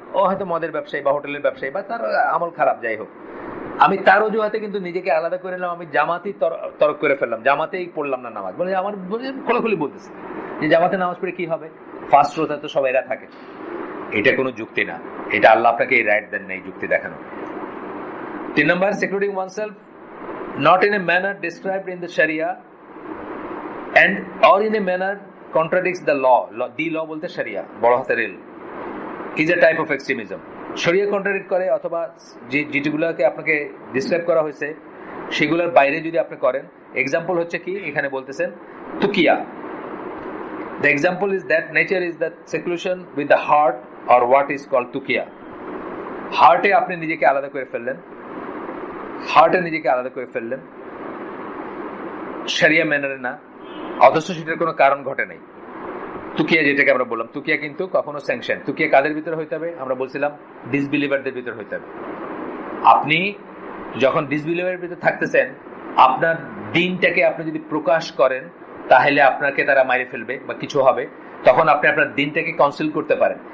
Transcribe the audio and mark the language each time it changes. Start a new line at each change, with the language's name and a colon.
Bangla: ও হয়তো মদের ব্যবসায়ী বা হোটেলের ব্যবসায়ী বা তার আমল খারাপ, যাই হোক, আমি তার অজুহাতে কিন্তু নিজেকে আলাদা করে নিলাম। আমি জামাতেই তরক করে ফেললাম, জামাতেই পড়লাম না নামাজ। বলে আমার খোলাখুলি বলতেছে যে জামাতে নামাজ পড়ে কি হবে? ফার্স্ট রোতে তো সবাই এরা থাকে। এটা কোনো যুক্তি না, এটা আল্লাহ আপনাকে এই রাইট দেন না এই যুক্তি দেখানো।
English: 3 নম্বর, secluding oneself not in a manner described in the Sharia and or in a manner contradicts the law. The law বলতে Sharia,
Bangla: বড় হাতের এল,
English: is a type of extremism.
Bangla: শরিয়া কন্ট্রাডিক্ট করে অথবা যেগুলোকে আপনাকে ডিসক্রাইব করা হয়েছে সেগুলোর বাইরে যদি আপনি করেন। এক্সাম্পল হচ্ছে কি, এখানে বলতেছেন তুকিয়া।
English: The example is that nature is the seclusion with the heart or what is called tukiya.
Bangla: হার্টে আপনি নিজেকে আলাদা করে ফেললেন, হার্টে নিজেকে আলাদা করে ফেললেন, শরিয়া ম্যানারে না, অথচ সেটার কোনো কারণ ঘটে নাই। তুকিয়া যেটাকে আমরা বললাম, তুকিয়া কিন্তু কখনো স্যাংশন। তুকিয়া কাদের ভিতরে হইতে হবে? আমরা বলছিলাম ডিসবিলিভারদের ভিতরে হইতে হবে। আপনি যখন ডিসবিলিভারের ভিতরে থাকতেছেন, আপনার দিনটাকে আপনি যদি প্রকাশ করেন তাহলে আপনাকে তারা মাইরে ফেলবে বা কিছু হবে, তখন আপনি আপনার দিনটাকে কনসিল করতে পারেন।